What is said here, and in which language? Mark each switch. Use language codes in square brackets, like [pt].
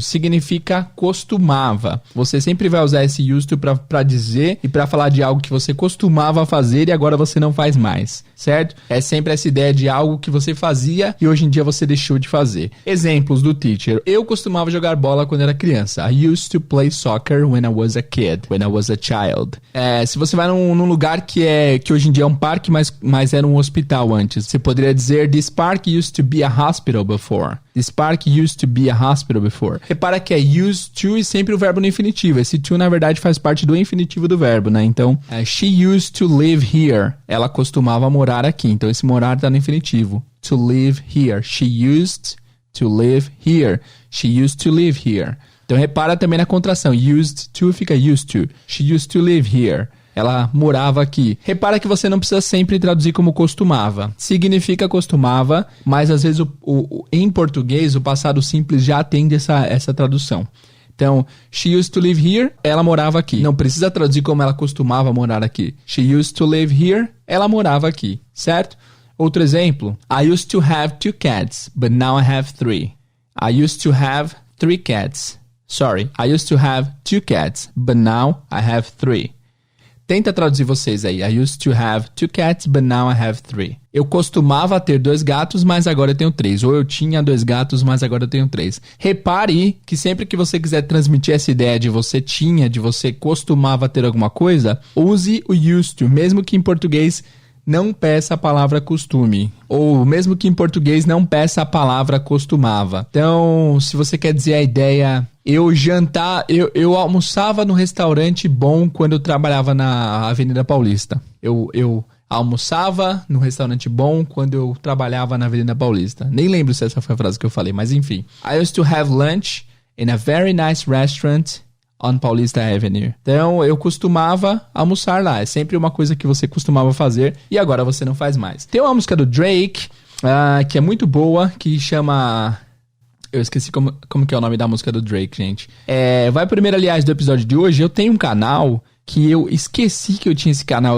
[pt] Significa costumava. Você sempre vai usar esse used to pra dizer e pra falar de algo que você costumava fazer e agora você não faz mais, certo? É sempre essa ideia de algo que você fazia e hoje em dia você deixou de fazer. Exemplos do teacher. Eu costumava jogar bola quando era criança. [en] I used to play soccer when I was a kid, when I was a child. [pt] Se você vai num lugar que hoje em dia é um parque, mas era um hospital antes, você poderia dizer, [en] this park used to be a hospital before. This park used to be a hospital before. [pt] Repara que é used to e sempre o verbo no infinitivo. Esse to, na verdade, faz parte do infinitivo do verbo, né? [en] Então, she used to live here. [pt] Ela costumava morar aqui. Então, esse morar tá no infinitivo. [en] To live here. She used to live here. She used to live here. [pt] Então, repara também na contração. Used to fica used to. [en] She used to live here. [pt] Ela morava aqui. Repara que você não precisa sempre traduzir como costumava. Significa costumava, mas às vezes em português o passado simples já atende essa tradução. Então, [en] she used to live here, [pt] ela morava aqui. Não precisa traduzir como ela costumava morar aqui. [en] She used to live here, [pt] ela morava aqui, certo? Outro exemplo. [en] I used to have 2 cats, but now I have 3. I used to have 3 cats. Sorry, I used to have 2 cats, but now I have 3. [pt] Tenta traduzir vocês aí. [en] I used to have 2 cats, but now I have 3. [pt] Eu costumava ter 2 gatos, mas agora eu tenho 3. Ou eu tinha 2 gatos, mas agora eu tenho 3. Repare que sempre que você quiser transmitir essa ideia de você tinha, de você costumava ter alguma coisa, use o used to, mesmo que em português não peça a palavra costume. Ou mesmo que em português não peça a palavra costumava. Então, se você quer dizer a ideia... Eu almoçava no restaurante bom quando eu trabalhava na Avenida Paulista. Eu almoçava no restaurante bom quando eu trabalhava na Avenida Paulista. Nem lembro se essa foi a frase que eu falei, mas enfim. [en] I used to have lunch in a very nice restaurant on Paulista Avenue. [pt] Então, eu costumava almoçar lá. É sempre uma coisa que você costumava fazer e agora você não faz mais. Tem uma música do Drake, que é muito boa, que chama... Eu esqueci como que é o nome da música do Drake, gente. Vai primeiro, aliás, do episódio de hoje. Eu tenho um canal que eu esqueci que eu tinha esse canal.